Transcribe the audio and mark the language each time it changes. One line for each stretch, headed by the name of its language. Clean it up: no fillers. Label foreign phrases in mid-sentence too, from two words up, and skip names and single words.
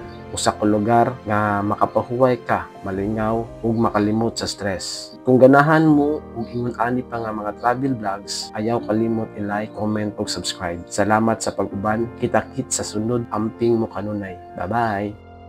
Cebuano: Usa ka lugar nga makapahuway ka, malingaw ug makalimot sa stress. Kung ganahan mo ug ingon ani pa nga mga
English: travel vlogs,
Cebuano: ayaw kalimot
English: i-like, comment
Cebuano: ug subscribe. Salamat sa pag-uban. Kita-kit sa sunod amping mo kanunay. Bye-bye.